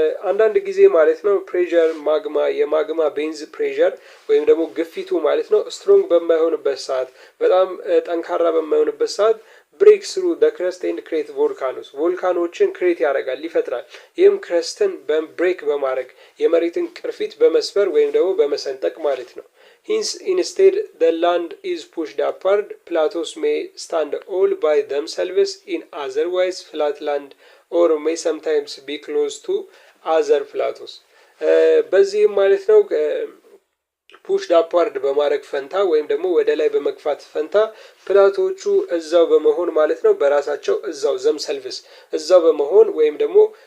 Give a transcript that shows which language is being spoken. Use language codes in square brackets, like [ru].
[am] አንዳንድ ጊዜ ማለት ነው ፕሬዠር የማግማ ቤንዝ ፕሬዠር ወይም ደግሞ ግፊቱ ማለት ነው ስትሮንግ በማይሆንበት ሰዓት በጣም ጠንካራ በማይሆንበት ሰዓት ብሬክ ስሩ ደ ክረስት ኤንድ ክሬት ቮልካኖችን ክሬት ያደርጋል ይፈጥራል። ይህም ክረስትን ብሬክ በማድረግ የመሬትን ቅርፊት በመስበር ወይም ደግሞ በመሰንጠቅ ማለት ነው። [en] Hence, instead, the land is pushed upward. Plateaus may stand all by themselves in otherwise flat land or may sometimes be close to other plateaus. [am] በዚህም ማለት ነው ፑሽድ አፕዋርድ በማድረግ ፈንታ ወይም ደግሞ ወደ ላይ በመግፋት ፈንታ ፕላቶቹ እዛው በመሆን ማለት ነው በራሳቸው እዛው ዘምሰልቭስ እዛው በመሆን ወይም ደግሞ